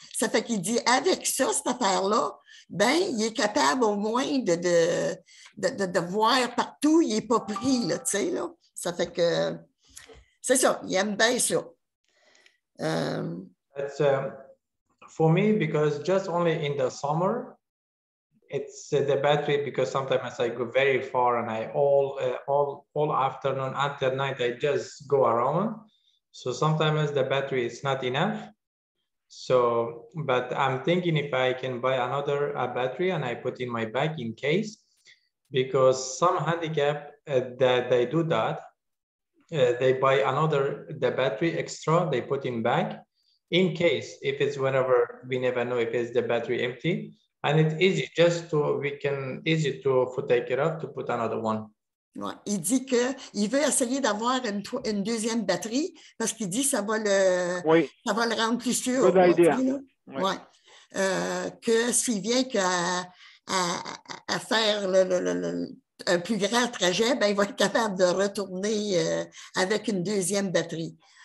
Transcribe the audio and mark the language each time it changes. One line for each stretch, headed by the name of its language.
French: Ça fait qu'il dit, avec ça, cette affaire-là, ben, il est capable au moins de voir partout, il n'est pas pris, là, là. Ça fait que c'est ça, il aime bien ça.
English: That's for me, because just only in the summer, it's the battery, because sometimes I go very far and I all afternoon until night, I just go around. So sometimes the battery is not enough. So, but I'm thinking if I can buy another battery and I put in my bag in case, because some handicap that they do that, they buy the battery extra, they put in bag in case if it's whenever we never know if it's the battery empty, and it's easy easy to take it off to put another one.
French: Ouais. Il dit qu'il veut essayer d'avoir une deuxième batterie parce qu'il dit que ça va le rendre plus sûr.
English: Good idea.
French: Que s'il vient à faire un plus grand trajet, ben, il va être capable de retourner avec une deuxième batterie.